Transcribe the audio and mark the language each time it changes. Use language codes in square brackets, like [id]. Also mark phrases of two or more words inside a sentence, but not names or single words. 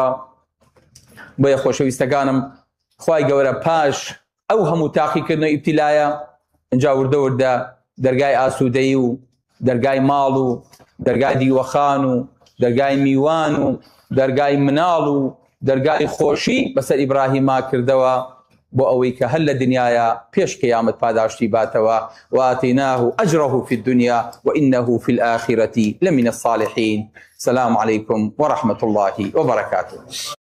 [ckb] بۆیە خۆشەویستەکانم خوای گەورە پاش ئەو هەموو تاقیکردنەوە ئیبتیلایە ئەنجا وردە وردە دەرگای ئاسوودەیی و دەرگای ماڵ و دەرگای دیوەخان و دەرگای میوان و دەرگای مناڵ و دەرگای خۆشی بەسەر ئیبراهیما کردەوە بۆ ئەوەی کە هەر لە دنیاە پێش قیامەت پاداشتی باتەوە. [ar] وآتیناه ئەجره في الدنيا وإنه في الآخرة لمن الصالحين. السلام عليكم ورحمة الله وبركاته.